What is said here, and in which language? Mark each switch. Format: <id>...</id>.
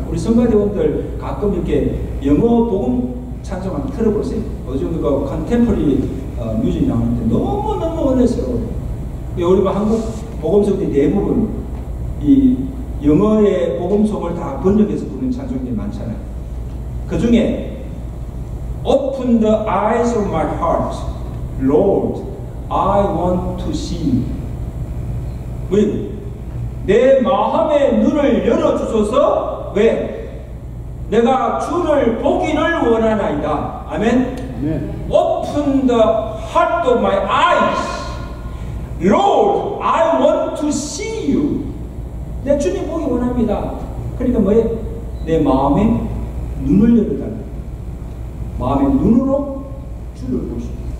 <ko>우리 성가대원들 가끔 이렇게 영어 복음 찬송 한번 들어보세요. 요즘 그 컨템포러리 뮤직 나오는데 너무너무 은혜스러워요. 우리 한국 복음성들이 대부분 이 영어의 복음성을 다 번역해서 부르는 찬송들이 많잖아요. 그 중에</ko> <en>Open the eyes of my heart, Lord, I want to see you.</en> <ko>내 마음의 눈을 열어주소서. 왜? 내가 주를 보기를 원하나이다. 아멘.</ko> <en>Open the heart of my eyes, Lord, I want to see you.</en> <ko>내 주님 보기 원합니다. 그러니까 뭐예요? 내 마음의 눈을 열어달라. 마음의 눈으로 주를 보시오.</ko>